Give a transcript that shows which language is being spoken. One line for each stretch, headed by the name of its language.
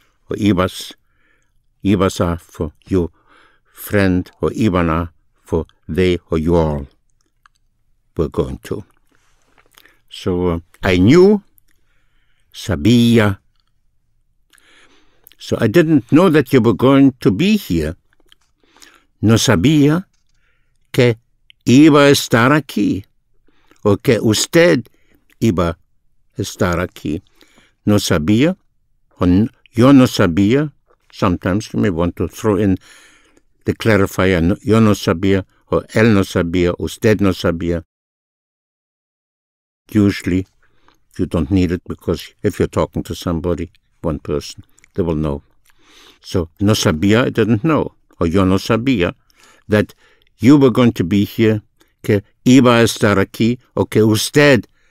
English: Or ibas are for you, friend, or ibana for they or you all were going to. So I knew, sabía. So I didn't know that you were going to be here.
Spanish: No sabía que iba a estar aquí, o que usted iba a estar aquí. No sabía,
English: or
Spanish: yo no sabía.
English: Sometimes you may want to throw in the clarifier, yo no sabía, or
Spanish: él no sabía, usted no sabía.
English: Usually, you don't need it because if you're talking to somebody, one person, they will know. So,
Spanish: no sabía,
English: I didn't know. Or
Spanish: yo no sabía
English: that you were going to be here,
Spanish: que iba a estar aquí, o que usted